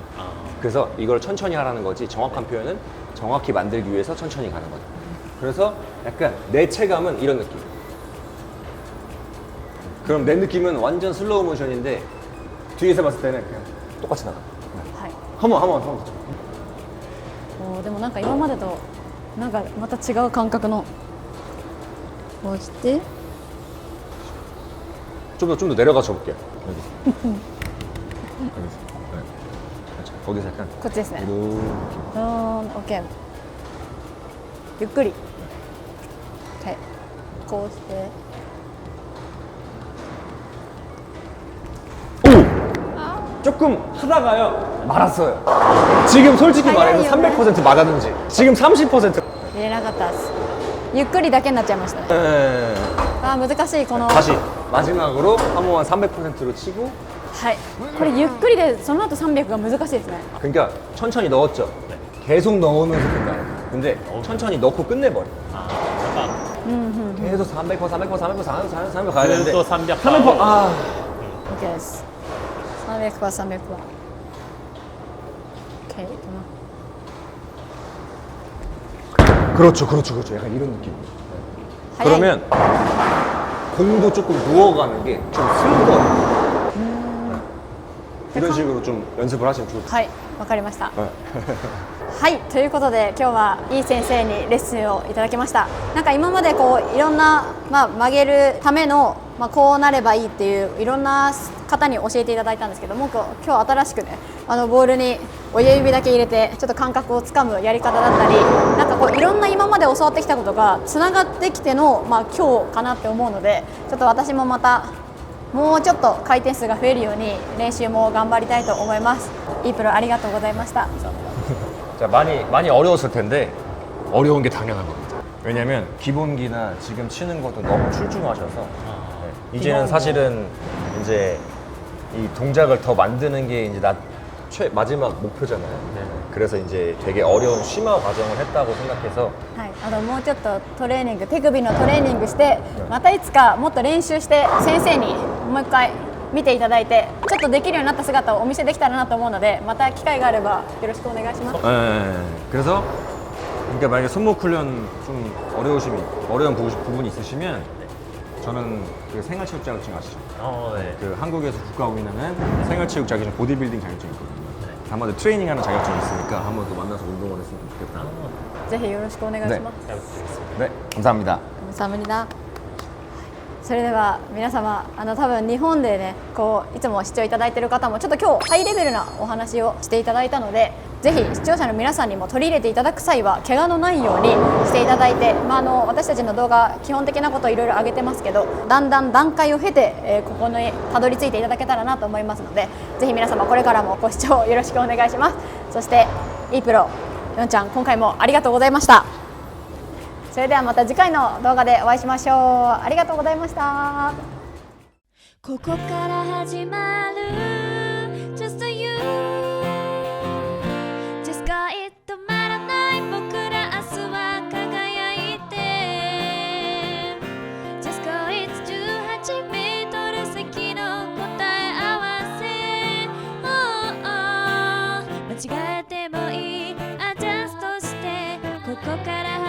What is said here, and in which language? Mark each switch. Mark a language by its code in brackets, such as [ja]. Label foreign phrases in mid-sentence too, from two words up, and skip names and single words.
[ko] 그래서 이걸 천천히 하라는 거지 정확한 표현은 정확히 만들기 위해서 천천히 가는 거죠. 그래서 약간 내 체감은 이런 느낌. 그럼 내 느낌은 완전 슬로우 모션인데 뒤에서 봤을 때는 그냥 똑같이 나가. [ja] はい [ko] 한번 더. [ja] でもなんか今までとなんかまた違う感覚のこうして [ko] 좀 더 내려가서 볼게요. 여기. 여기서. 네. 그렇죠. 거기서 약간 [ja] こっちですね [ko] 이렇게. [ja] OK ゆっくり OK こうして [ko] 조금 하다가요 말았어요. 지금 솔직히 말해서 300% 맞았는지 지금 30%. [ja] 入れなかったですゆっくりだけになっちゃいましたね [ko] 네. [ja] 難しいこの [ko] 다시 마지막으로 한 번만 300%로 치고 [ja] はいこれゆっくりでその後300が難しいですね [ko] 그러니까 천천히 넣었죠. 계속 넣으면서 끝나요. 근데 천천히 넣고 끝내버려. 계속 300% 가야 되는데 [ja] ずっと300% [ko] 300% 아 [ja] OK です300%、300%。OK、いきます。 [ko] 그렇죠. 약간 이런 느낌이에요. 네. 그러면 공도 조금 누워가는 게 좀 슬퍼요. 이런 식으로 좀 연습을 하시면 좋을 것 [ja] はい、わかりました。 [ko] 같아요. [ja] はい、ということで今日はいい先生にレッスンをいただきました。なんか今までこういろんな、曲げるための、こうなればいいっていういろんな方に教えていただいたんですけども、今日新しくねボールに親指だけ入れてちょっと感覚をつかむやり方だったり、なんかこういろんな今まで教わってきたことがつながってきての、今日かなって思うので、ちょっと私もまたもうちょっと回転数が増えるように練習も頑張りたいと思います。いいプロありがとうございました。 [ko] 자, 많이 어려웠을 텐데 어려운 게 당연한 겁니다. 왜냐면 기본기나 지금 치는 것도 너무 출중하셔서 네, 이제는 사실은 이제 이 동작을 더 만드는 게 이제 마지막 목표잖아요. 그래서 이제 되게 어려운 심화 과정을 했다고 생각해서 [ja] はい、もうちょっとトレーニング、手首のトレーニングして、またいつかもっと練習して先生にもう一回見ていただいて、ちょっとできるようになった姿をお見せできたらなと思うので、また機会があればよろしくお願いします。 [ko] 그래서 그러니까 만약에 손목 훈련 좀 어려운 부분이 있으시면 저는 그 생활체육 자격증 아시죠? 네. 그 한국에서 국가 운영하는 생활체육 자격증, 보디빌딩 자격증이 있거든요. 한번 트레이닝하는 자격증이 있으니까 한번 또 만나서 운동을 했으면 좋겠다. [ja] ぜひよろしくお願いします。 [ko] 네, 감사합니다. 감사합니다. [ja] それでは皆様多分日本でねこういつも視聴いただいている方もちょっと今日ハイレベルなお話をしていただいたので、ぜひ視聴者の皆さんにも取り入れていただく際は怪我のないようにしていただいて、私たちの動画基本的なことをいろいろ上げてますけど、だんだん段階を経て、ここにたどり着いていただけたらなと思いますので、ぜひ皆様これからもご視聴よろしくお願いします。そしていいプロよんちゃん、今回もありがとうございました。それではまた次回の動画でお会いしましょう。ありがとうございました。ここから始まる [en] Just you Just go it [ja] 止まらない僕ら明日は輝いて [en] Just go it [ja] 18 メートル先の答え合わせ、間違えてもいいアジャストしてここから